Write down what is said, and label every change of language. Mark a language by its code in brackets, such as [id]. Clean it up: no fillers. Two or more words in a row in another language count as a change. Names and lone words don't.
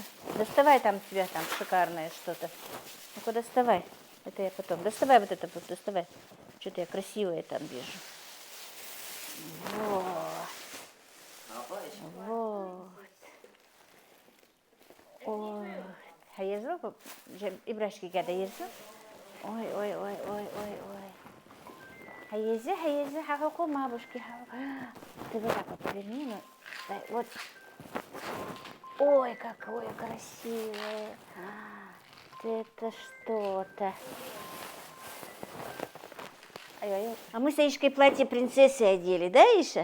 [ru] Доставай там у тебя там шикарное что-то. Ну-ка, доставай. Это я потом. Доставай вот это, доставай. Что-то я красивое там вижу. Вот. Вот. Ой. [tr] Hayırlı mı? İbrahim geldi hayırlı. Ой. Hayırlı. Хахаку мабушки. [ru] Ты вот так вот поверни. Дай, вот. Ой, какое красивое. Это что-то. А мы с Аишкой платье принцессы одели, да, Иша?